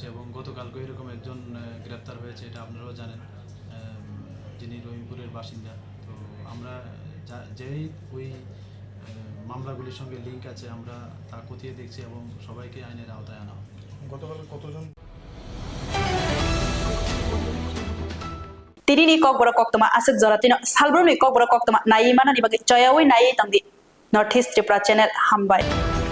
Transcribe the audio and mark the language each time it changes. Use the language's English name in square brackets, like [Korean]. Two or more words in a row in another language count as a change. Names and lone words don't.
[Bangla] এবং গতকালকে এরকম একজন গ্রেপ্তার হয়েছে, এটা আপনারাও জানেন, যিনি রহিমপুরের বাসিন্দা। তো আমরা যেই ওই মামলাগুলির সঙ্গে লিঙ্ক আছে, আমরা তা খতিয়ে দেখছি এবং সবাইকে আইনের আওতায় আনা হবে। গতকাল কতজন? [Kok Borok] Tirini kok bora kok toma asik zoratino salbruni kok bora kok toma nai mana ni bagi coyawi nai tangdi North East Tripura Channel Hambai.